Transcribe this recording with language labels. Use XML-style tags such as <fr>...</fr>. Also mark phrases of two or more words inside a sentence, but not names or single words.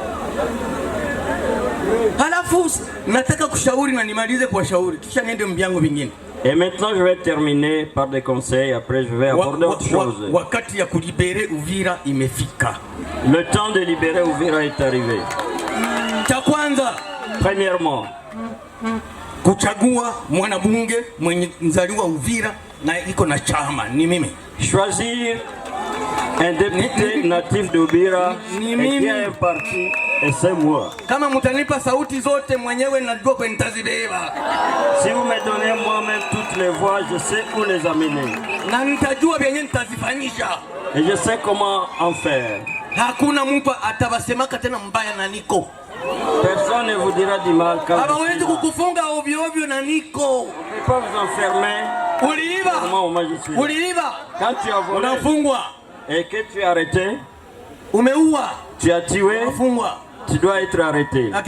<fr>Et maintenant je vais terminer par des conseils, après je vais aborder autre chose. Le temps de libérer Uvira est arrivé. Premièrement,</fr> <sw>kuchagua mwanabunge mwenye mzaliwa Uvira na iko na chama ni mimi.</sw> <fr>Choisir un député natif d'Uvira et qui a un parti, et c'est moi.</fr> <sw>Kama mutanipa sauti zote mwenyewe najua kwa nitazibeba.</sw> <fr>Si vous me donnez moi-même toutes les voix, je sais où les amener.</fr> <sw>Na nitajua vyenye nitazifanyisha.</sw> <fr>Et je sais comment en faire.</fr> <sw>Hakuna mtu atabasemaka tena mbaya na niko.</sw> <fr>Personne ne vous dira du mal quand vous ne pouvez pas vous enfermer. Quand tu as volé et que tu es arrêté, tu as tué, tu dois être arrêté.</fr>